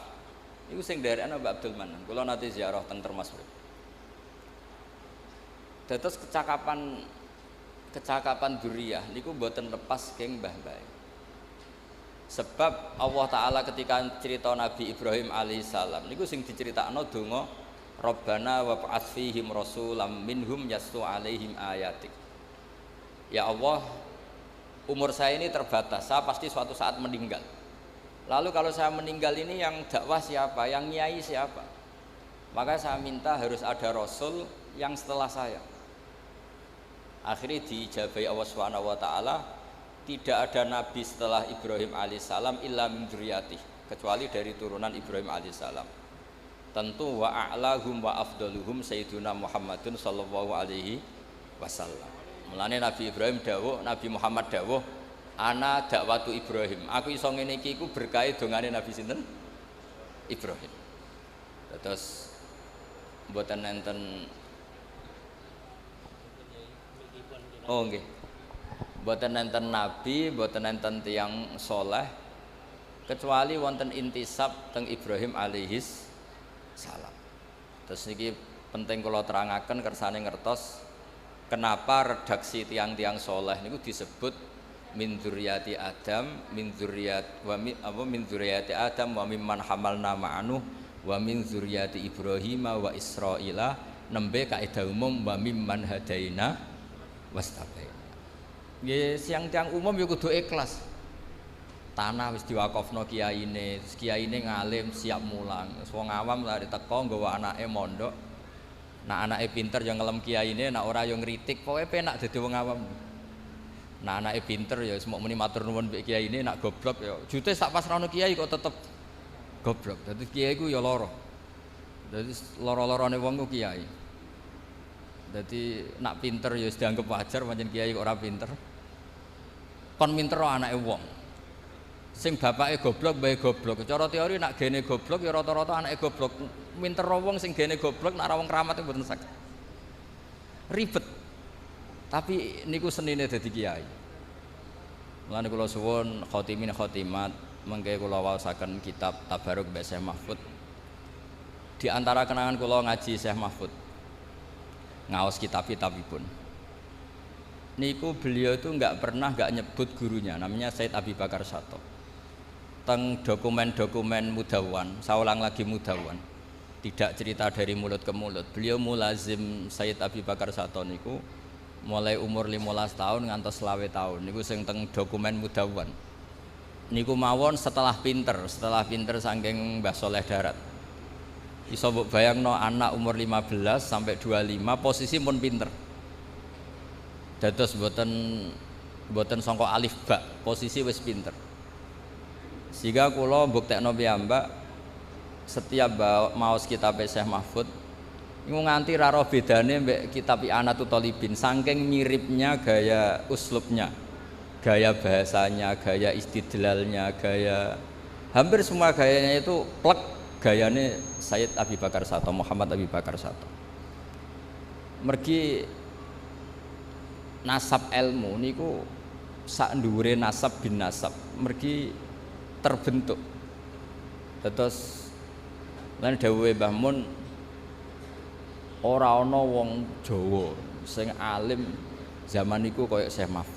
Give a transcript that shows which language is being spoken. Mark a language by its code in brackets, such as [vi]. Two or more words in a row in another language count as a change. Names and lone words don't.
[jv] Iku sing nderekno Mbak Abdul Mannan. Kula nate ziarah teng Termas. Dados kecakapan dzurriyah niku mboten lepas keng mbah-mbah. Sebab Allah Taala ketika cerita Nabi Ibrahim alaihissalam niku sing diceritakno donga [ar] ربنا وابعث فيهم رسولا منهم يتلو عليهم آياتك. [id] Ya Allah, umur saya ini terbatas, saya pasti suatu saat meninggal. Lalu kalau saya meninggal ini yang dakwah siapa, yang nyai siapa? Maka saya minta harus ada rasul yang setelah saya. Akhirnya diijabahi [ar] الله سبحانه وتعالى, [id] tidak ada nabi setelah Ibrahim alaihissalam [ar] إلا من ذريته, [id] kecuali dari turunan Ibrahim alaihissalam. [ar] Tentu وأعلاهم وأفضلهم سيدنا محمد صلى الله عليه وسلم. [jv] Mulane Nabi Ibrahim dawuh, Nabi Muhammad dawuh, [ar] أنا دعوة إبراهيم. [jv] Aku iso ngene iki iku berkah dongane Nabi sinten? Ibrahim. Terus mboten enten. Oh nggih. Mboten enten nabi, mboten enten tiyang saleh kecuali wonten intisab teng Ibrahim [ar] عليه السلام. [jv] Terus niki penting kula terangaken kersane ngertos kenapa redaksi tiang-tiang saleh niku disebut [ar] من ذرية آدم من ذرية آدم وممن حملنا مع نوح ومن ذرية إبراهيم وإسرائيل, [jv] nembe kaidah umum [ar] وممن هدينا واجتبينا. [jv] Nggih, siang tiang umum ya kudu ikhlas. Tanah wis diwakofno kiyaine, kiyaine ngalim siap mulang. Wong awam lari teko nggawa anake mondok. Nak anake pinter ya ngelem kiyaine, nak ora ya ngritik. Pokoke penak dadi wong awam. Nak anake pinter ya semok muni matur nuwun mbek kiyaine, nak goblok ya jute sak pasrahno kiai kok tetep goblok. Dadi kiai ku ya lara. Dadi lara-larane wong ku kiai. Dadi nak pinter ya wis dianggep wajar, pancen kiai kok ora pinter. Kon minter anake wong. Sing bapake goblok bae goblok. Cara teori nak gene goblok ya rata-rata anake goblok. Minter wong sing gene goblok nak ra wong kramat mboten saged. Ribet. Tapi niku senine dadi kiai. Mulane kula suwun [ar] خاتمين خاتمات [jv] mengke kula waosaken kitab Tabarruk mbek Syekh Mahfud. Di antara kenangan kula ngaji Syekh Mahfud. Ngaos kitab-kitabipun. [id] Niku beliau itu nggak pernah nggak nyebut gurunya, namanya Said Abi Bakar Sato. Teng dokumen-dokumen Mudawan, saya ulang lagi Mudawan, tidak cerita dari mulut ke mulut. [jv] Beliau mulazim Said Abi Bakar Sato niku mulai umur 15 tahun ngantos 20 tahun. Niku sing teng dokumen Mudawan. Niku mawon setelah pinter saking Mbah Soleh Darat. Iso mbok bayangno anak umur 15 sampai 25 posisi pun pinter. Dados boten sangka [ar] ألف باء, [jv] posisi wis pinter. Sehingga kula mbuktekno piyambak setiap maos kitab Syekh Mahfud niku nganti ra ro bedane mbek kitab I'anatul Thalibin saking [id] miripnya gaya uslubnya, gaya bahasanya, gaya istidlalnya, gaya hampir semua gayanya itu [jv] plek gayane Sayyid Abi Bakar Sato, Muhammad Abi Bakar Sato. Mergi nasab ilmu niku sak dhuwure nasab bin nasab mergi terbentuk. Terus lan dawuhe Mbah Mun ora ana wong Jawa sing alim zaman niku kaya Syekh Mahfud.